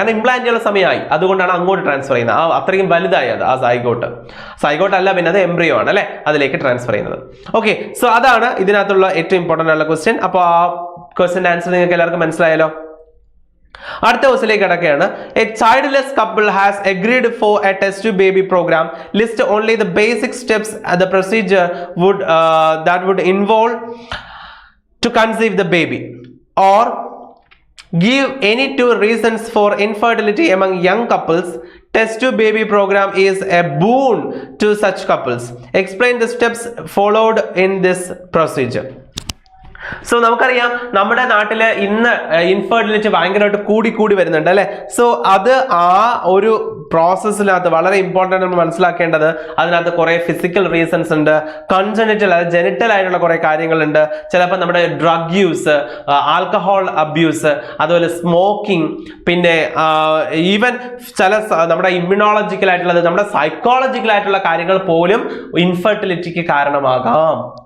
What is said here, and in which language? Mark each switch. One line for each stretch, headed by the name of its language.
Malayalam: കാരണം ഇംപ്ലാന്റ് ചെയ്യാനുള്ള സമയമായി, അതുകൊണ്ടാണ് അങ്ങോട്ട് ട്രാൻസ്ഫർ ചെയ്യുന്നത്. അത്രയും വലുതായി അത്, ആ സൈഗോട്ട് അല്ല, പിന്നെ അത് എംബ്രിയോ ആണ് അല്ലെ, അതിലേക്ക് ട്രാൻസ്ഫർ ചെയ്യുന്നത്. ഓക്കെ, സോ അതാണ് ഇതിനകത്തുള്ള ഏറ്റവും ഇമ്പോർട്ടന്റ് ആയിട്ടുള്ള ക്വസ്റ്റ്യൻ. അപ്പോൾ ആ ക്വസ്റ്റ്യൻ ആൻസർ നിങ്ങൾക്ക് എല്ലാവർക്കും മനസ്സിലായല്ലോ. അടുത്ത ക്വസ്റ്റ്യനിലേക്ക് കിടക്കുകയാണ്.
English: A childless couple has agreed for a test tube baby program. List only the basic steps the procedure that would involve to conceive the baby, or give any two reasons for infertility among young couples. Test tube baby program is a boon to such couples. Explain the steps followed in this procedure.
Malayalam: So നമുക്കറിയാം നമ്മുടെ നാട്ടില് ഇന്ന് infertility ഭയങ്കരമായിട്ട് കൂടി വരുന്നുണ്ട് അല്ലെ. So അത് ആ ഒരു പ്രോസസ്സിനകത്ത് വളരെ ഇമ്പോർട്ടൻ്റ് നമ്മൾ മനസ്സിലാക്കേണ്ടത്, അതിനകത്ത് കുറെ ഫിസിക്കൽ റീസൺസ് ഉണ്ട്, കൺജനിറ്റൽ അതായത് ജെനിറ്റൽ ആയിട്ടുള്ള കുറെ കാര്യങ്ങളുണ്ട്. ചിലപ്പോൾ നമ്മുടെ ഡ്രഗ് യൂസ്, ആൽക്കഹോൾ അബ്യൂസ്, അതുപോലെ സ്മോക്കിംഗ്, പിന്നെ ഈവൻ ചില നമ്മുടെ ഇമ്മ്യൂണോളജിക്കൽ ആയിട്ടുള്ളത്, നമ്മുടെ സൈക്കോളജിക്കൽ ആയിട്ടുള്ള കാര്യങ്ങൾ പോലും ഇൻഫെർട്ടിലിറ്റിക്ക് കാരണമാകാം.